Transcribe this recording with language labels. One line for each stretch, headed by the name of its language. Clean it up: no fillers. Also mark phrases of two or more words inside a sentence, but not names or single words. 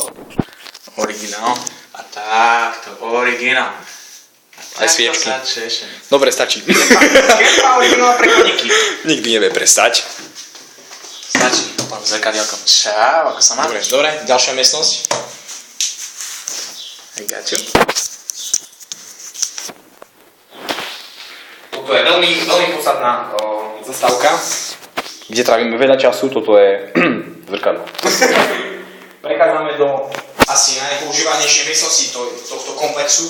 Slovak: Originál. A takto, originál. Aj sviečky. Češem. Dobre, stačí. Má originál pre koníky. Nikdy nevie prestať. Stačí. Pán zrkadielkom. Čau, ako sa má? Dobre, ďalšia miestnosť.
English: I got you.
Slovak: Toto je veľmi podstatná zastávka, kde trávime veľa času, toto je zrkadlo. Prechádzame do asi najpoužívanejšej miestnosti tohto komplexu.